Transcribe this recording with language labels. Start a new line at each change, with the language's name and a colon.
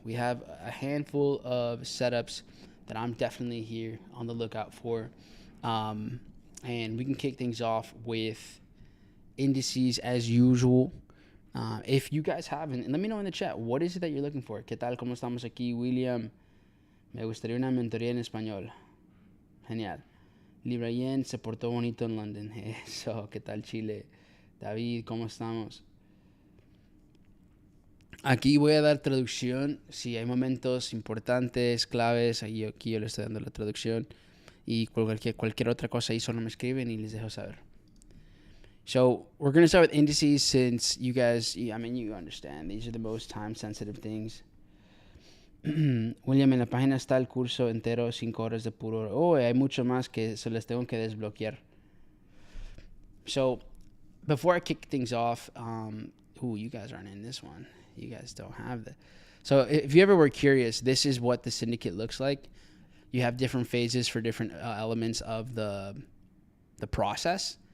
English: We have a handful of setups that I'm definitely here on the lookout for. And we can kick things off with indices as usual. If you guys haven't, and let me know in the chat, what is it that you're looking for?
Spanish: ¿Qué tal? ¿Cómo estamos aquí? William, me gustaría una mentoría en español. Genial. Libra Yen se portó bonito en London. Eso, ¿qué tal Chile? David, ¿cómo estamos? Aquí voy a dar traducción. Si hay momentos importantes, claves, aquí yo le estoy dando la traducción. Y cualquier otra cosa ahí solo me escriben y les dejo saber.
English: So we're going to start with indices since you guys, I mean, you understand. These are the most time-sensitive things.
Spanish: William, en la página está el curso entero, 5 horas de puro. Oh, hay mucho más que se les tengo que desbloquear.
English: So before I kick things off, you guys aren't in this one. You guys don't have that. So if you ever were curious, this is what the syndicate looks like. You have different phases for different elements of the process.